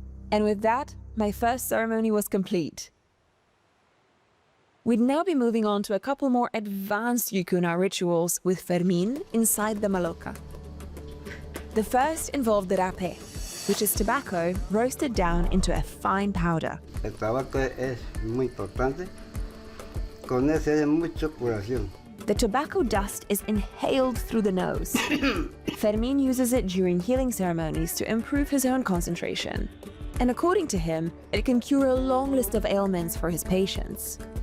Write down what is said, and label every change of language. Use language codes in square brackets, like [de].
[en] And with that, my first ceremony was complete. We'd now be moving on to a couple more advanced Yukuna rituals with Fermín inside the maloca. The first involved the rapé, which is tobacco roasted down into a fine powder. [es] El tabaco es muy importante. Con ese hay mucha curación. [en] The tobacco dust is inhaled through the nose. Fermín uses it during healing ceremonies to improve his own concentration. And according to him, it can cure a long list of ailments for his patients.